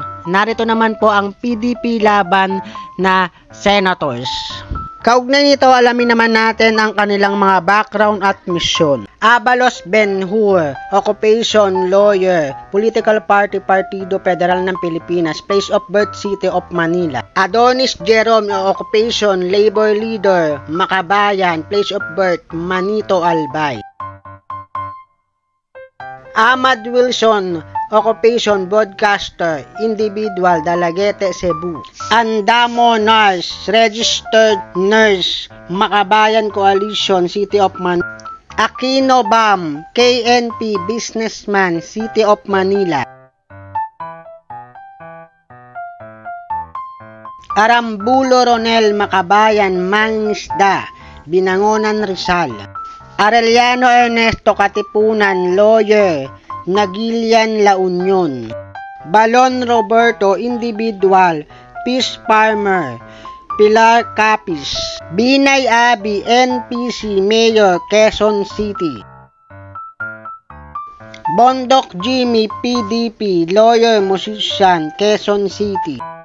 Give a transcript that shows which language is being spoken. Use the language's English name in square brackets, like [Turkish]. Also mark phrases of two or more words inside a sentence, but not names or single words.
[Filipino] Narito naman po ang PDP laban na senators. Kaugnay nito, alamin naman natin ang kanilang mga background at misyon. [English] Abalos Ben-Hur, occupation, lawyer, political party, Partido Federal ng Pilipinas, place of birth, City of Manila. Adonis Jerome, occupation, labor leader, Makabayan, place of birth, Manito, Albay. Ahmad Wilson, occupation, broadcaster, individual, Dalaguete, Cebu. Andamo Nurse, registered nurse, Makabayan Coalition, City of Manila. Aquino Bam, KNP, businessman, City of Manila. Arambulo Ronel, Makabayan, mangingisda, Binangonan, Rizal. Arellano Ernesto Katipunan, lawyer, Nagilian, La Union. Balon Roberto, individual, fish farmer, Pilar Capiz. Binay Abi, NPC, mayor, Quezon City. Bondok Jimmy, PDP, lawyer, musician, Quezon City.